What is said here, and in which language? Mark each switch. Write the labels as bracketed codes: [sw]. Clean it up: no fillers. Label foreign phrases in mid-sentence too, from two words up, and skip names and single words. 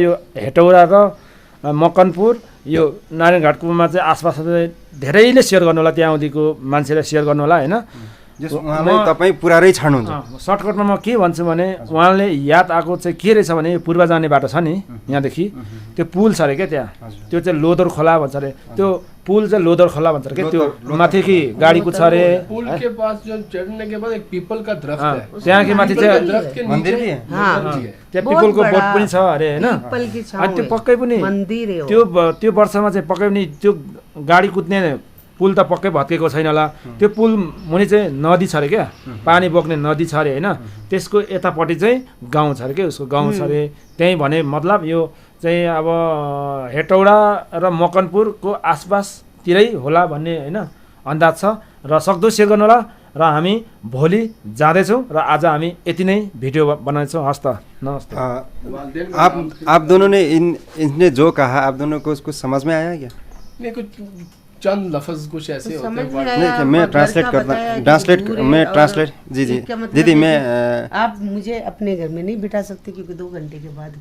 [ne] यो हेटौडा र मकनपुर यो नारायणघाटकोमा चाहिँ आसपास धेरैले सेयर गर्नु होला, त्यहाँ आउँदिको मान्छेलाई सेयर गर्नु होला होइन। उहाँलाई तपाईँ पुरारै छाड्नुहुन्छ। सर्टकटमा म के भन्छु भने उहाँले याद आएको चाहिँ के रहेछ भने यो पूर्व जाने बाटो छ नि यहाँदेखि, त्यो पुल छ अरे क्या त्यहाँ, त्यो चाहिँ लोदर खोला भन्छ अरे, त्यो पुल चाहिँ लोदर खोला भन्छ अरे क्या, त्यो माथि कि गाडी कुद्छ अरे। [hi] पुल के पास जो चढ़ने के बाद एक पीपल का दरख्त है, [ne] त्यहाँको माथि चाहिँ [hi] दरख्त के मन्दिर नीचे भी है? [ne] त्यहाँ पिपलको बोट पनि छ अरे होइन। अनि त्यो पक्कै पनि त्यो वर्षमा चाहिँ पक्कै पनि त्यो गाडी कुद्ने पुल त पक्कै भत्केको छैन होला। त्यो पुल मुनि चाहिँ नदी छ अरे क्या, पानी बोक्ने नदी छ अरे होइन, त्यसको यतापट्टि चाहिँ गाउँ छ अरे क्या, उसको गाउँ छ अरे। त्यहीँ भने मतलब यो चाहिँ अब हेटौडा र मकनपुरको आसपासतिरै होला भन्ने होइन अन्दाज छ। र सक्दो सेयर गर्नु होला। र हामी भोलि जाँदैछौँ र आज हामी यति नै भिडियो बनाउँछौँ। हस् त, नमस्ते। [hi] आप दोनों ने इनने जो कहा आप दोनों को उसको समझ में आया क्या? नहीं, कुछ चंद लफ्ज कुछ ऐसे होते हैं। नहीं, मैं ट्रांसलेट करता, ट्रांसलेट जी दीदी, मैं आप मुझे अपने घर में नहीं बिठा सकते क्योंकि 2 घंटे के बाद